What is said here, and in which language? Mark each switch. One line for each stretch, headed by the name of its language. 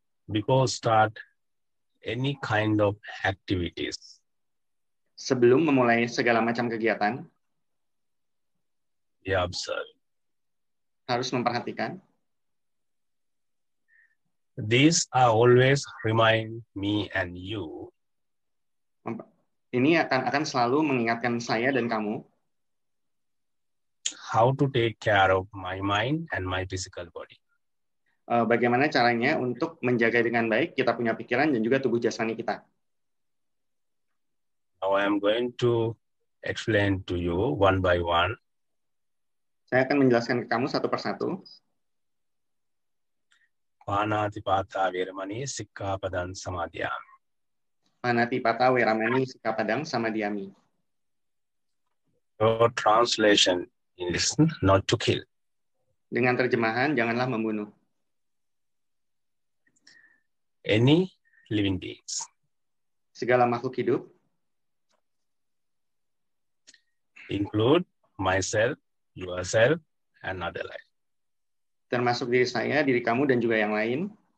English: before start any kind of activities,
Indonesian: Sebelum memulai segala macam kegiatan,
English: we observe.
Indonesian: harus memperhatikan.
English: These are always remind me and you
Indonesian: Ini akan selalu mengingatkan saya dan kamu
English: how to take care of my mind and my physical body.
Indonesian: bagaimana caranya untuk menjaga dengan baik kita punya pikiran dan juga tubuh jasmani kita.
English: Now I am going to explain to you one by one.
Indonesian: Saya akan menjelaskan ke kamu satu persatu.
Pali: Panatipata Veramani Sikkapadang Samadhyami. Panatipata Veramani Sikkapadang Samadhyami.
English: Your translation is not to kill.
Indonesian: Dengan terjemahan, janganlah membunuh.
English: Any living beings.
Indonesian: Segala makhluk hidup.
English: Include myself, yourself, and other life.
Indonesian: Termasuk diri saya, diri kamu, dan juga yang lain.